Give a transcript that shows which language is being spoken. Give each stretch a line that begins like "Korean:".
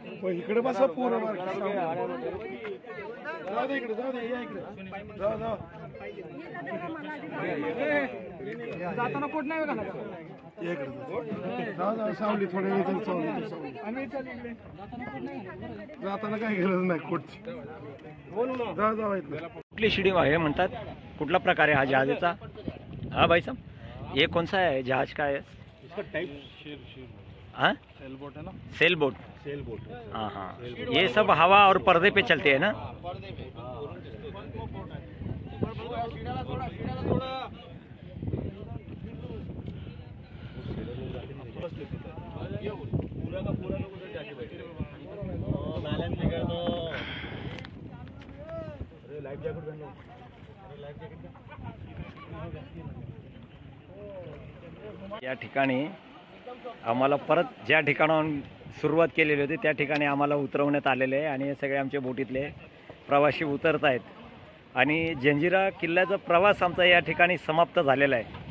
Marathi: इकडे बसा पूर्ण जाऊ दे इकडे, जाऊ दे, या इकडे, जाऊ जाताना कोट नाही का इकडे, जाऊ सावली थोड्या वेळ जाताना काही गरज नाही कोटची. जाऊ कुठली शिडी आहे म्हणतात, कुठला प्रकार आहे हा जहाजाचा?
Hindi: हाँ भाई साहब, ये कौन सा है जहाज का है? इसका टाइप हाँ, सेल बोट है ना, सेल बोट. Sail boat. हाँ हाँ, ये सब हवा और पर्दे पे चलते हैं ना. पर्दे पे
Marathi: शिडाला थोडा
Hindi: पूरा का पूरा लोग उधर जाके बैठे बैलेंस लेकर तो लाइफ जैकेट पहन लो. लाइफ जैकेट
Marathi: या ठिकाणी आम्हाला परत ज्या ठिकाणाहून सुरुवात केलेली होती त्या ठिकाणी आम्हाला उतरवण्यात आलेले आहे आणि हे सगळे आमचे बोटीतले प्रवासी उतरत आहेत आणि जंजिरा किल्ल्याचा प्रवास आमचा या ठिकाणी समाप्त झालेला आहे.